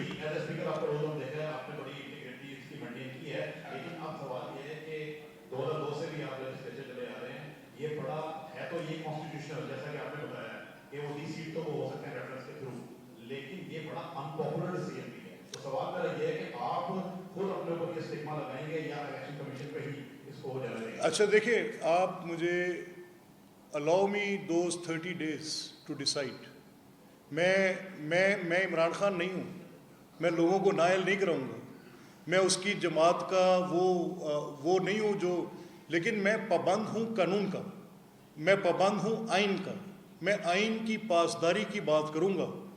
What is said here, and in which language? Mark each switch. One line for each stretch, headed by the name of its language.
Urdu: Speaker آپ کا role ہم دیکھ رہے ہیں, آپ نے بڑی انٹیگریٹی اس کی مینٹین کی ہے, لیکن اب سوال یہ ہے کہ 2002 سے بھی آپ لیجسلیچر چلے آ رہے ہیں, یہ بڑا ہے تو یہ کانسٹیٹیوشنل جیسا کہ آپ نے بتایا کہ وہ 30 سیٹ تو وہ ہو سکتے ہیں ریفرنس کے تھرو, لیکن یہ بڑا انپاپولر ڈیسیژن بھی ہے. تو سوال میرا یہ ہے کہ آپ خود اپنے اوپر یہ اسٹگما لگائیں گے یا الیکشن کمیشن پہ ہی اس کو ہو جانے دیں گے؟ اچھا دیکھیں, آپ مجھے
English: allow me those 30 days to decide.
Urdu: میں عمران خان نہیں ہوں, میں لوگوں کو نائل نہیں کراؤں گا, میں اس کی جماعت کا وہ نہیں ہوں جو, لیکن میں پابند ہوں قانون کا, میں پابند ہوں آئین کا, میں آئین کی پاسداری کی بات کروں گا.